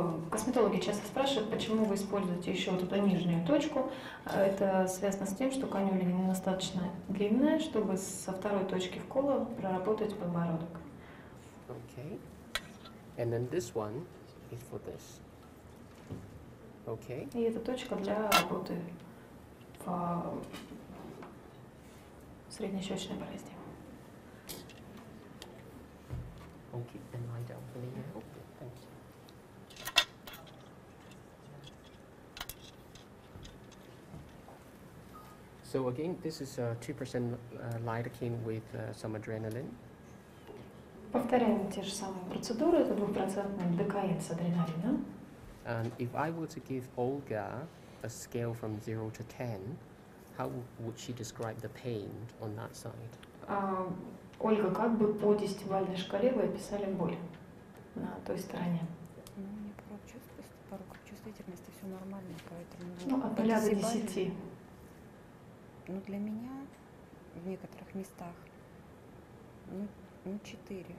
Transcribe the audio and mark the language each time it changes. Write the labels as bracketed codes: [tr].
[ru] Косметологи часто спрашивают, почему вы используете еще вот эту нижнюю точку. Это связано с тем, что канюля недостаточно длинная, чтобы со второй точки вкола проработать подбородок. [en] Okay. And then this one is for this. Okay. [ru] И эта точка для работы в среднещечной болезни. [en] Okay, and lie down for me now. Thank you. So again, this is 2% lidocaine with some adrenaline. [ru] Повторяем те же самые процедуры. Это 2% декаин с адреналином. And if I were to give Olga a scale from 0 to 10, how would she describe the pain on that side? Ольга, как бы по 10-бальной шкале вы описали боль на той стороне? Ну, у меня порог чувствительности все нормально, поэтому... Ну, от 0 до 10. Ну, для меня в некоторых местах, ну 4